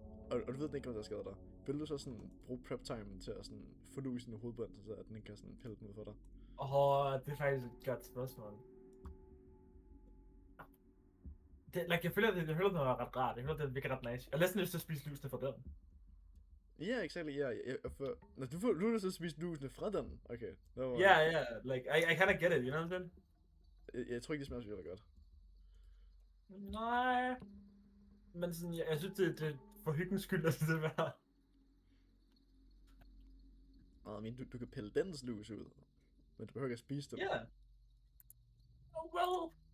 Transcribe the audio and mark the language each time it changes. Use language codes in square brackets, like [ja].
[da] Og du ved, at den ikke kommer til at skade dig. Vil du så sådan bruge prep time til at sådan få lus i din hovedbånd, så at den ikke kan sådan pille den ud for dig? Det er faktisk et godt spørgsmål. Jeg føler, det er ret rart. Jeg føler, det virker ret nice. Jeg har næsten lyst til at spise lusene fra den. Ja, exactly, ja. Når du har lyst til at spise lusene fra den? Okay. [en] Ja, like, I kinda get it, you know what I'm saying? [da] Jeg tror ikke, det smager så virkelig godt. Nej. Men sådan, jeg synes, det er for hyggens skyld, at det er Men du kan pille dens lus ud. Men du behøver ikke at spise dem. [en] Ja. Oh, well.